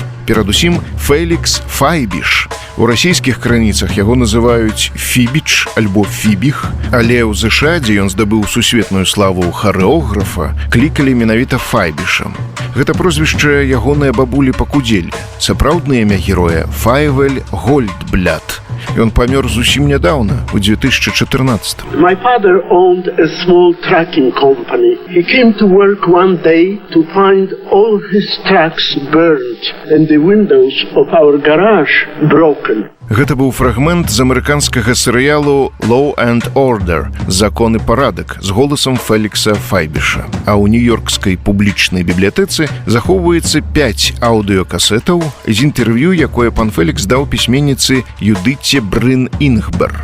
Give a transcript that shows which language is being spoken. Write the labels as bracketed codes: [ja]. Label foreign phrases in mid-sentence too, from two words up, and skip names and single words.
[be] Перадусім, Фелікс Файбіш. У расійскіх крыніцах яго называюць Фібіч альбо Фібіх, але ў ЗША, дзе ён здабыў сусветную славу харэографа, клікалі менавіта Файбішам. Гэта прозвішча ягоныя бабулі пакудзелі. Сапраўднае імя героя Файвель Гольдбляд. Ён памёр зусім нядаўна, у 2014. [en] My father owned a small trucking company. He came to work one day to find all his trucks burned and the windows of our garage broken. [be] Гэта быў фрагмент з амерыканскага серыялу «Law and Order» «Закон і парадак» з голасам Фелікса Файбіша. А ў нью-йоркскай публічнай бібліятэцы захоўваецца 5 аўдыёкасетаў з інтэрв'ю, якое пан Фелікс даў пісьменніцы Юдыце Брын Інгбер.